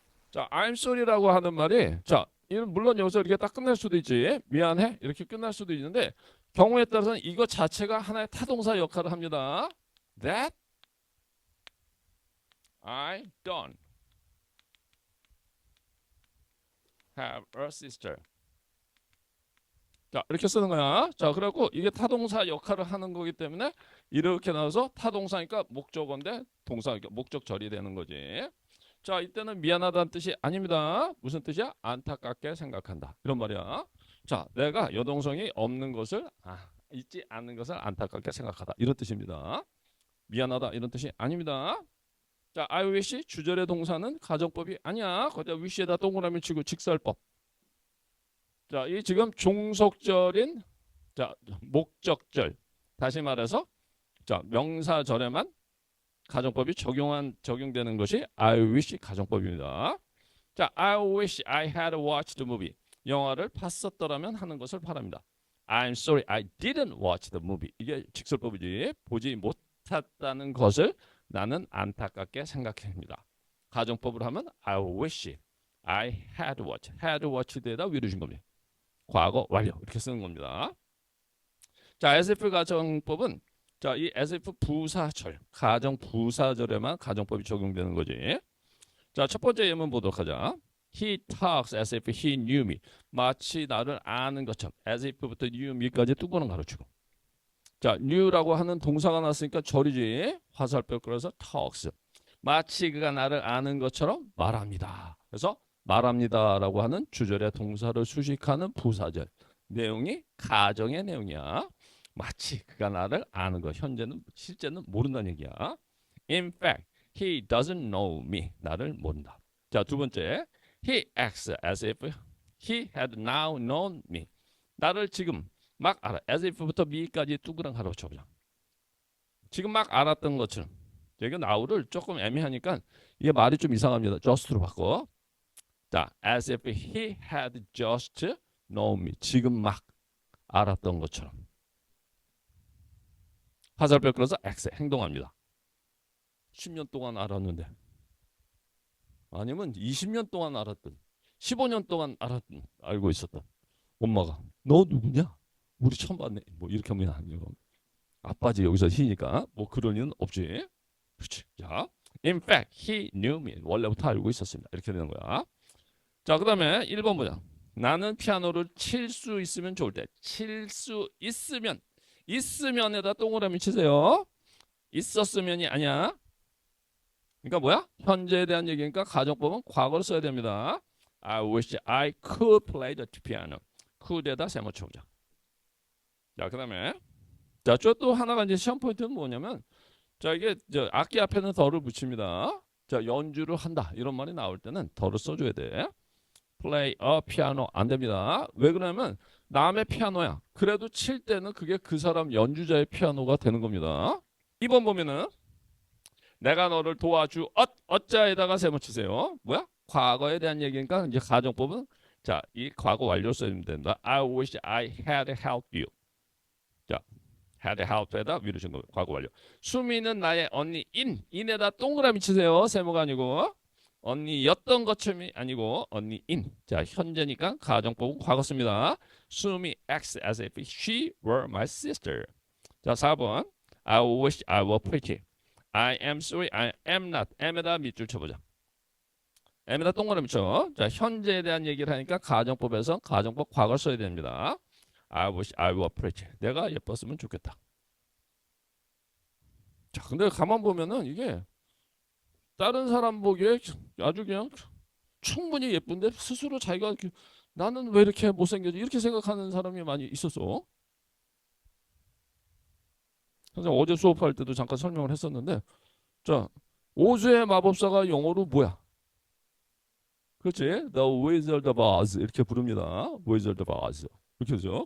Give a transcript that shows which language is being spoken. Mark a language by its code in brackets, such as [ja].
[ko] 자, [en] I'm sorry [ko] 라고 하는 말이 자, 이건 물론 여기서 이렇게 딱 끝날 수도 있지. 미안해 이렇게 끝날 수도 있는데 경우에 따라서는 이거 자체가 하나의 타동사 역할을 합니다. [en] That I don't have a sister. [ko] 자, 이렇게 쓰는 거야. 자, 그래갖고 이게 타동사 역할을 하는 거기 때문에 이렇게 나와서 타동사니까 목적어인데 동사, 그러니까 목적절이 되는 거지. 자, 이때는 미안하다는 뜻이 아닙니다. 무슨 뜻이야? 안타깝게 생각한다. 이런 말이야. 자, 내가 여동생이 없는 것을 있지 않는 것을 안타깝게 생각하다. 이런 뜻입니다. 미안하다 이런 뜻이 아닙니다. 자, [en] I wish [ko] 주절의 동사는 가정법이 아니야. 거기다 wish에다 동그라미 치고 직설법. 자, 이 지금 종속절인 자, 목적절. 다시 말해서 자, 명사절에만 가정법이 적용되는 것이 [en] I wish [ko] 가정법입니다. [en] 자, I wish I had watched the movie. [ko] 영화를 봤었더라면 하는 것을 바랍니다. [en] I'm sorry I didn't watch the movie. [ko] 이게 직설법이지. 보지 못했다는 것을 나는 안타깝게 생각합니다. 가정법으로 하면 [en] I wish I had watched. [ko] had watched에다 위로 준 겁니다. 과거 완료 이렇게 쓰는 겁니다. 자, SF 가정법은 자, 이 SF 부사절, 가정 부사절에만 가정법이 적용되는 거지. 자, 첫 번째 예문 보도록 하자. [en] He talks as if he knew me. [ko] 마치 나를 아는 것처럼 as if부터 knew me까지 뚜껑을 가로치고. 자, knew라고 하는 동사가 나왔으니까 절이지. 화살표 끌어서 talks. 마치 그가 나를 아는 것처럼 말합니다. 그래서 말합니다라고 하는 주절의 동사를 수식하는 부사절. 내용이 가정의 내용이야. 마치 그가 나를 아는 것. 현재는 실제는 모른다는 얘기야. [en] In fact, he doesn't know me. [ko] 나를 모른다. 자, 두 번째. [en] He acts as if he had now known me. [ko] 나를 지금 막 알아. as if부터 me까지 뚜그랑 가로 쳐보자. 지금 막 알았던 것처럼. 여기 now를 조금 애매하니까 이게 말이 좀 이상합니다. just로 바꿔. [en] 자, as if he had just known me. [ko] 지금 막 알았던 것처럼. 화살표 끌어서 X 행동합니다. 10년 동안 알았는데 아니면 20년 동안 알았던 15년 동안 알고 있었던 엄마가 너 누구냐? 우리 처음 봤네. 뭐 이렇게 하면 아니요. 아빠지 여기서 희니까 뭐 그런 일은 없지. 그렇지. 자, [en] In fact, he knew me. [ko] 원래부터 알고 있었습니다. 이렇게 되는 거야. 자, 그 다음에 1번 보자. 나는 피아노를 칠 수 있으면 좋을 때. 칠 수 있으면에다 동그라미 치세요. 있었으면이 아니야. 그러니까 뭐야? 현재에 대한 얘기니까 가정법은 과거를 써야 됩니다. [en] I wish I could play the piano. [ko] could에다 세모 쳐보자. 자, 그 다음에 자, 또 하나가 이제 시험 포인트는 뭐냐면 자, 이게 악기 앞에는 더를 붙입니다. 자, 연주를 한다 이런 말이 나올 때는 더를 써줘야 돼. [en] play a piano [ko] 안 됩니다. 왜 그러냐면 남의 피아노야. 그래도 칠 때는 그게 그 사람 연주자의 피아노가 되는 겁니다. 2번 보면은 내가 너를 도와주 어자에다가 세모 치세요. 뭐야? 과거에 대한 얘기니까 이제 가정법은 자, 이 과거 완료 써야 된다. [en] I wish I had helped you. [ko] 자, had helped에다 미루신 거 과거 완료. 수미는 나의 언니 인에다 동그라미 치세요. 세모가 아니고 언니였던 것처럼이 아니고 언니인. 자, 현재니까 가정법은 과거 씁니다. [en] 수미 acts as if she were my sister. 자, 4번 I wish I were pretty. I am sorry, I am not. [ko] M에다 밑줄 쳐보자. M에다 동그라미 쳐. 자, 현재에 대한 얘기를 하니까 가정법에서 가정법 과거를 써야 됩니다. [en] I wish I were pretty. [ko] 내가 예뻤으면 좋겠다. 자, 근데 가만 보면은 이게 다른 사람 보기에 아주 그냥 충분히 예쁜데 스스로 자기가 나는 왜 이렇게 못생겨지? 이렇게 생각하는 사람이 많이 있었어. 그래서 어제 수업할 때도 잠깐 설명을 했었는데 자, 오즈의 마법사가 영어로 뭐야? 그렇지? The Wizard of Oz 이렇게 부릅니다. Wizard of Oz 이렇게 하죠.